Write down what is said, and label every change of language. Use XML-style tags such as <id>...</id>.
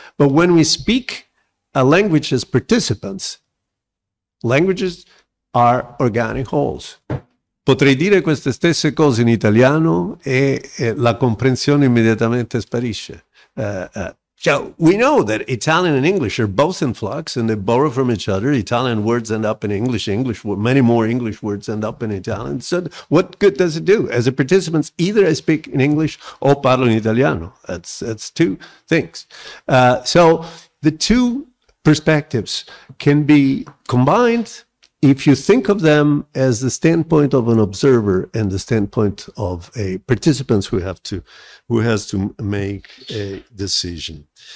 <en>But when we speak a language as participants, languages are organic wholes.</en> <it>Potrei dire queste stesse cose in italiano e la comprensione immediatamente sparisce.</it> <en>So we know that Italian and English are both in flux and they borrow from each other. Italian words end up in English. Many more English words end up in Italian. So what good does it do? As a participant, either I speak in English or</en> <it>parlo in Italiano.</it> <en>That's two things. So the two perspectives can be combined if you think of them as the standpoint of an observer and the standpoint of a participant who has to make a decision.</en>